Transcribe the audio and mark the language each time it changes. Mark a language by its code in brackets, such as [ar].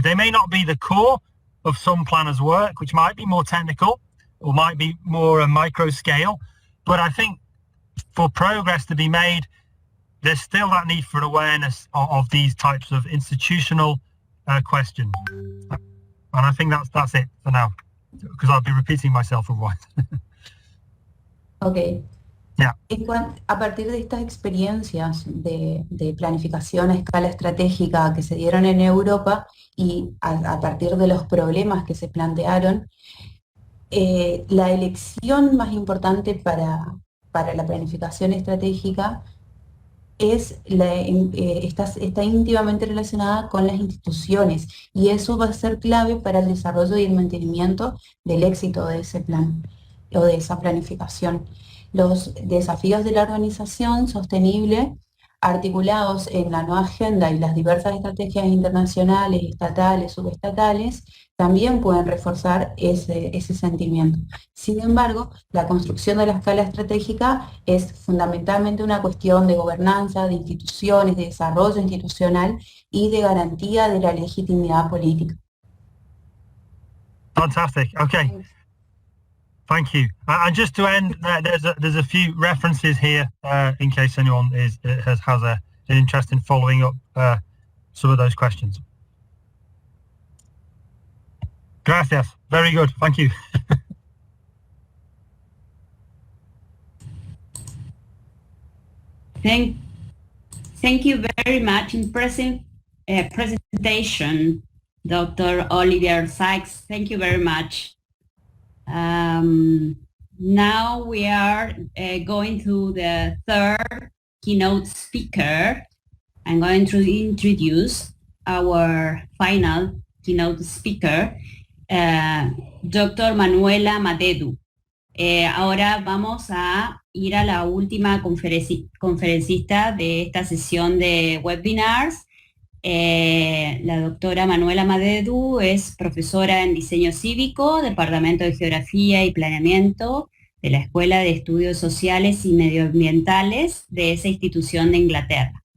[en] They may not be the core of some planners' work, which might be more technical or might be more a micro scale, but I think for progress to be made, there's still that need for awareness of these types of institutional questions. And I think that's it for now, because I'll be repeating myself otherwise. Ok. Yeah. [es] A partir de estas experiencias de planificación a escala estratégica que se dieron en Europa y a partir de los problemas que se plantearon, la elección más importante para la planificación estratégica está íntimamente relacionada con las instituciones, y eso va a ser clave para el desarrollo y el mantenimiento del éxito de ese plan o de esa planificación. Los desafíos de la organización sostenible, articulados en la nueva agenda y las diversas estrategias internacionales, estatales, subestatales, también pueden reforzar ese sentimiento. Sin embargo, la construcción de la escala estratégica es fundamentalmente una cuestión de gobernanza, de instituciones, de desarrollo institucional y de garantía de la legitimidad política. [en] Fantastic. Okay. Thank you. And just to end, there's a few references here in case anyone has an interest in following up some of those questions. [es] Gracias. [en] Very good. Thank you. Thank you very much. Impressive presentation, Dr. Oliver Sykes. Thank you very much. Now we are going to the third keynote speaker. I'm going to introduce our final keynote speaker, Dr. Manuela Madedu. [es] Ahora vamos a ir a la última conferencista de esta sesión de webinars. La doctora Manuela Madedu es profesora en diseño cívico, Departamento de Geografía y Planeamiento de la Escuela de Estudios Sociales y Medioambientales de esa institución de Inglaterra.